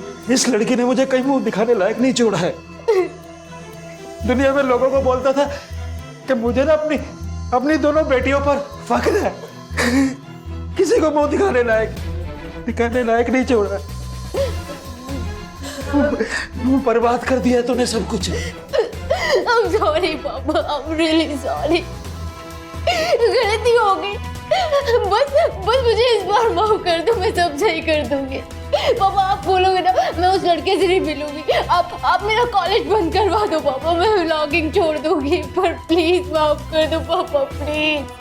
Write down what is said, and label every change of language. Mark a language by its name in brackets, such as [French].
[Hindi] इस लड़की ने मुझे कहीं मुंह दिखाने लायक नहीं छोड़ा है। दुनिया में लोगों को बोलता था कि मुझे ना अपनी दोनों बेटियों पर फख्र है। किसी को मुंह दिखाने लायक नहीं छोड़ा। बर्बाद कर दिया तूने सब कुछ। [English] I'm sorry पापा, I'm really sorry। [Hindi] गलती हो गई, बस मुझे इस बार माफ कर दो, मैं सब सही कर दूंगी। पापा आप बोलोगे ना, मैं उस लड़के से नहीं मिलूंगी। आप मेरा कॉलेज बंद करवा दो पापा, मैं व्लॉगिंग छोड़ दूंगी, पर प्लीज माफ कर दो पापा, प्लीज।